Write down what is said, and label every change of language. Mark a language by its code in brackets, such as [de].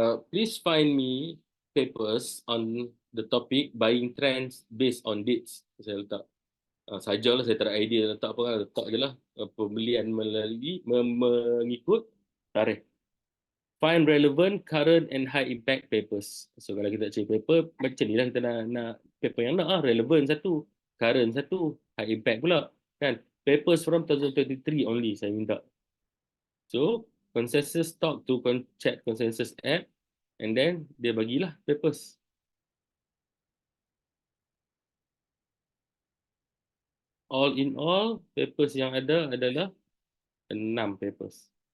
[en] Please find me papers on the topic buying trends based on dates. [ms] Saya letak sajalah, saya tak ada idea letak apa, letak je lah pembelian mengikut tarikh. [en] Find relevant, current and high impact papers. [ms] So kalau kita cari paper, macam ni lah kita nak paper yang nak relevant satu, current satu, high impact pula. Kan? [en] Papers from 2023 only [ms] saya minta. [en] So, consensus talk to chat consensus app and then [ms] dia bagilah [en] papers. All in all, [ms] papers yang ada adalah 6 papers.